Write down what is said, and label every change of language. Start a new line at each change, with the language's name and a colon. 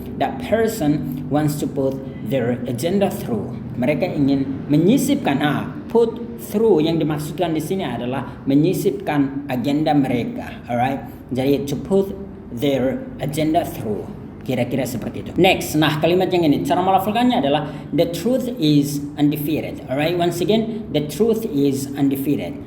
English: That person wants to put their agenda through.
Indonesian: Mereka ingin menyisipkan, put through yang dimaksudkan di sini adalah menyisipkan agenda mereka, alright?
English: Jadi to put their agenda through.
Indonesian: Kira-kira seperti itu. Next, nah kalimat yang ini cara melafalkannya adalah
English: the truth is undefeated. Alright, once again, the truth is undefeated.